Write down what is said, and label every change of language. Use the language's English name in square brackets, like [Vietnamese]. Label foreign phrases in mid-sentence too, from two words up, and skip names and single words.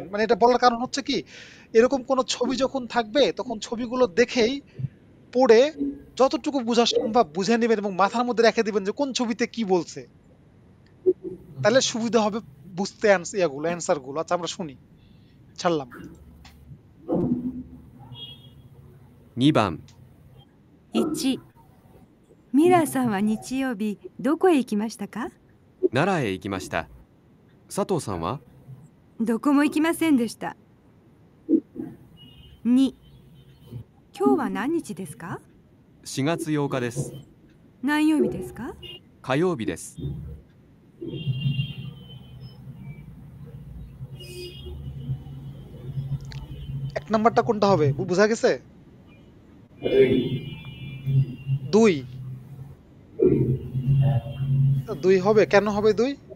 [Bangla] মানে এটা বলার কারণ হচ্ছে কি, এরকম কোন ছবি যখন থাকবে তখন ছবিগুলো দেখেই পড়ে যতটুকু বোঝা সম্ভব বুঝে নেবেন এবং মাথার মধ্যে রেখে দিবেন যে কোন ছবিতে কি বলছে, তাহলে সুবিধা হবে বুঝতে অ্যান্সার গুলো। আচ্ছা আমরা শুনি, ছাড়লাম। [Japanese] 2 番 1、ミラーさんは日曜日どこへ行きましたか？奈良へ行きました。佐藤さんは？どこも行きませんでした。2、今日は何日ですか 4月8日です。何曜日ですか？火曜日です。 [Bangla] এক নাম্বারটা কোনটা হবে বোঝা গেছে? 2 2 হবে। কেন হবে 2?